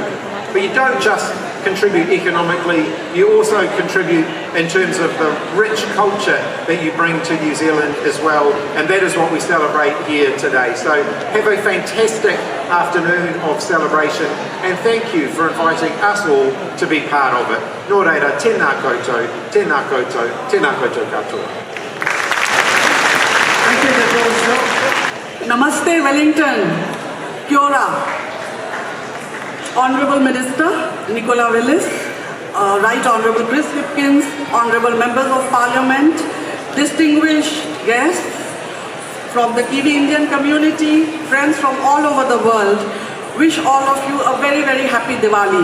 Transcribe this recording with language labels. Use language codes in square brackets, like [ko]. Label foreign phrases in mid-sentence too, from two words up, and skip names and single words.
[en] But you don't just contribute economically, you also contribute in terms of the rich culture that you bring to New Zealand as well, and that is what we celebrate here today. So have a fantastic afternoon of celebration, and thank you for inviting us all to be part of it. [mi] Nō reira, tēnā koutou, tēnā koutou, tēnā koutou katoa. [en] Thank you, Dr. Namaste, [mi] Wellington. Kia ora. [en] Honourable Minister Nicola Willis, Right Honourable Chris Hipkins, Honourable Members of Parliament, distinguished guests from the Kiwi Indian community, friends from all over the world, wish all of you a very, very happy Diwali.